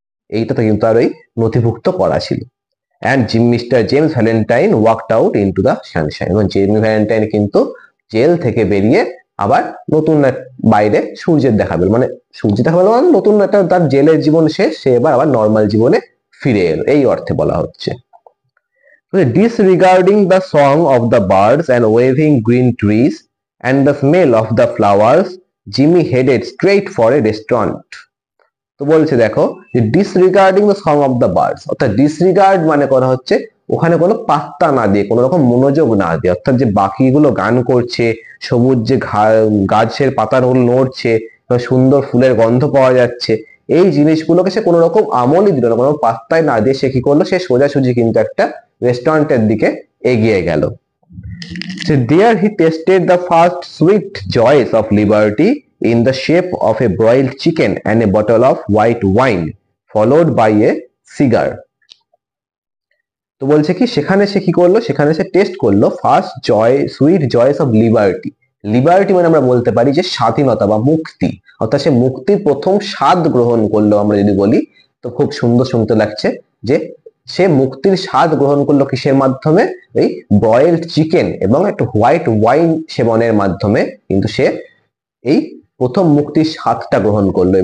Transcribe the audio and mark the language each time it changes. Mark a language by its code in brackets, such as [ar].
[bn] এইটা তো কিন্তু আর ওই নথিভুক্ত করা ছিল। [en] And mister James Valentine walked out into the sunshine. [bn] এবং জেমি ভ্যালেন্টাইন কিন্তু জেল থেকে বেরিয়ে আবার নতুন বাইরে সূর্যের দেখা পেল, মানে সূর্য দেখা পেল মানে নতুন একটা তার জেলের জীবন শেষ, সে এবার আবার নর্মাল জীবনে ফিরে এলো, এই অর্থে বলা হচ্ছে। [en] Disregarding the song of the birds and waving green trees and the smell of the flowers, Jimmy headed straight for a restaurant. [bn] তো বলছে দেখো যে [en] disregarding the song of the birds, [bn] অর্থাৎ ডিসরিগার্ড মানে করা হচ্ছে ওখানে কোনো পাত্তা না দিয়ে, কোনো রকম মনোযোগ না দিয়ে, অর্থাৎ যে বাকিগুলো গান করছে, সবুজ যে গাছের পাতাগুলো নড়ছে, সুন্দর ফুলের গন্ধ পাওয়া যাচ্ছে, এই জিনিসগুলোকে সে কোনো রকম আমলই দিল না, কোনো পাত্তায় না দিয়ে সে কি করলো, সে সোজাসুজি কিন্তু একটা রেস্টুরেন্টের দিকে এগিয়ে গেল। [en] So there he tasted the first sweet joys of liberty in the shape of a broiled chicken and a bottle of white wine, followed by a cigar. [bn] তো বলছে কি সেখানে সে কি করলো, সেখানে সে টেস্ট করলো [en] First sweet joys of liberty. [bn] Liberty মানে আমরা বলতে পারি যে স্বাধীনতা বা মুক্তি, অর্থাৎ সে মুক্তির প্রথম স্বাদ গ্রহণ করলো আমরা যদি বলি, তো খুব সুন্দর শুনতে লাগছে যে সে মুক্তির স্বাদ গ্রহণ করলো কিসের মাধ্যমে, এই ব্রয়েলড চিকেন এবং একটা হোয়াইট ওয়াইন সেবনের মাধ্যমে কিন্তু সে এই প্রথম মুক্তির স্বাদটা গ্রহণ করলো।